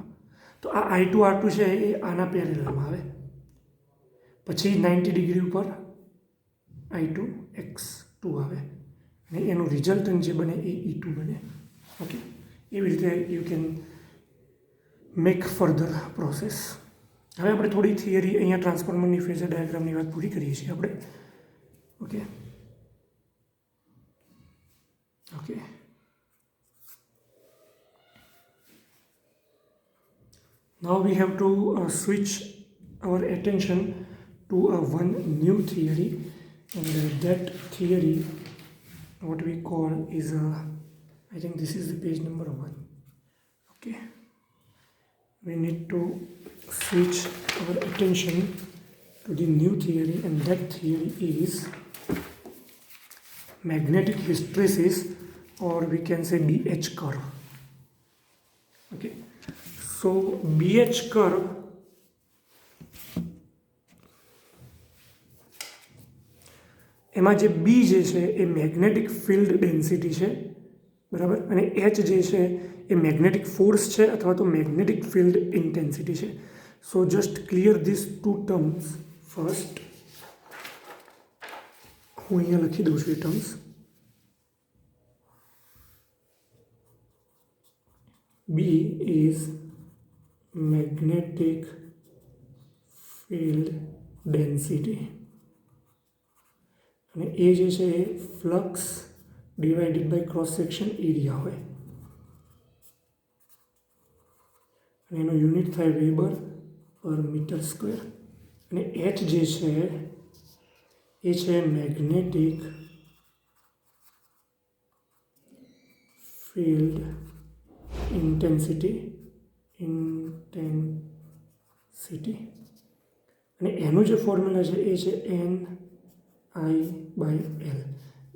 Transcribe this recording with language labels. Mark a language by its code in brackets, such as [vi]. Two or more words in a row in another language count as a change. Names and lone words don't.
[gu] તો આ I2 R2 છે એ આના પેરેલલમાં આવે, પછી 90 ડિગ્રી ઉપર I2 X2 આવે, અને એનું રિઝલ્ટન્ટ જે બને એ E2 બને. [en] ઓકે, [gu] એવી રીતે [en] you can make further process. [gu] હવે આપણે થોડી થિયરી અહીંયા ટ્રાન્સફોર્મરની ફેઝર ડાયાગ્રામની વાત પૂરી કરીએ છીએ આપણે. [en] ઓકે, now we have to switch our attention to one new theory, and that theory what we call is I think this is the page number 1. Okay, we need to switch our attention to the new theory, and that theory is magnetic hysteresis, or we can say BH curve. Okay, so BH curve [gu] એમાં જે B જે છે એ [en] magnetic field density [gu] છે, બરાબર, અને H જે છે એ [en] magnetic force [gu] છે અથવા તો [en] magnetic field intensity [gu] છે. [en] so just clear this two terms first. [gu] હું અહીંયા લખી દઉં છું એ ટર્મ્સ. [en] B is magnetic field density, [gu] અને એ જે છે એ [en] flux divided by cross section area [gu] હોય, અને એનો યુનિટ થાય [en] weber per meter square. [gu] અને H જે છે એ છે [en] magnetic field intensity, [gu] અને એનું જે ફોર્મ્યુલા છે એ છે NI/L.